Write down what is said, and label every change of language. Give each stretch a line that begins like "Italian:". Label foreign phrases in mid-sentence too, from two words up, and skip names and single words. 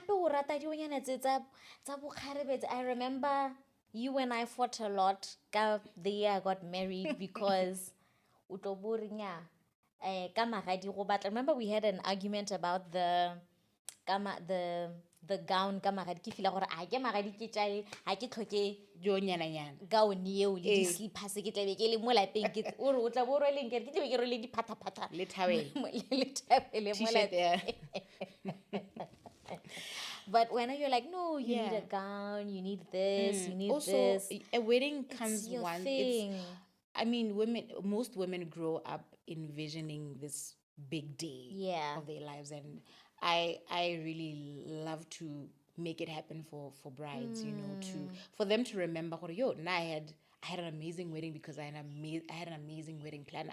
English: I remember you and I fought a lot the year I got married because remember we had an argument about the gown
Northern Sotho: ka magadi ke feel gore a ke magadi ke tšale ha ke tlhoke jo nyana gown eo le di slippers ke tlabe ke le mo lapeng ke o re o tla bo rweleng ke tlabe ke rwele di phata le towel mo lapeng.
English: But when you're like, no, you need a gown, you need this, you need also, this. A wedding comes once. Thing. Most women grow up envisioning this big day of their lives, and I really love to make it happen for brides, for them to remember, now I had an amazing wedding because I had an amazing wedding planner.